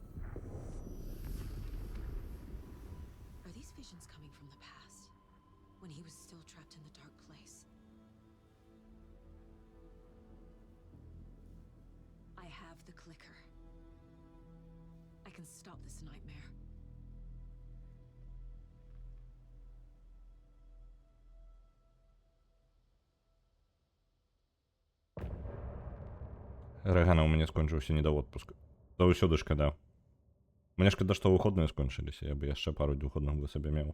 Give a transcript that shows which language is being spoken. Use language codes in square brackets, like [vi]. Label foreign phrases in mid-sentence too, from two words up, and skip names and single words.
[en] Are these visions coming from the past, when he was still trapped in the dark place? I have the clicker. I can stop this nightmare. [be] Рэгана, у мяне скончыўся недаводпуск. Заўсёды шкада. Мне шкада, што выходныя скончыліся. Я бы яшчэ пару выходных бы сабе меў.